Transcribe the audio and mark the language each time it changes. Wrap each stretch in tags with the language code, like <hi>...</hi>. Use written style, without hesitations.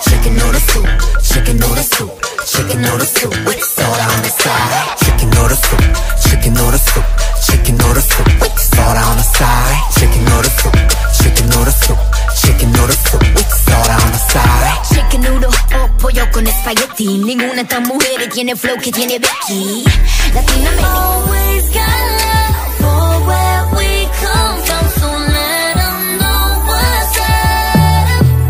<en>Chicken noodle soup, chicken noodle soup, chicken noodle soup with soda on the side. Chicken noodle soup, chicken noodle soup, chicken noodle soup with soda on the side. Chicken noodle soup, chicken noodle soup, chicken noodle soup with soda on the side. Chicken noodle</en> <es>o pollo con espagueti. Ninguna de estas mujeres tiene flow que tiene Becky. Latinoamericana.</es> <en>Always got love for where we come from, so let them know what's up.</en>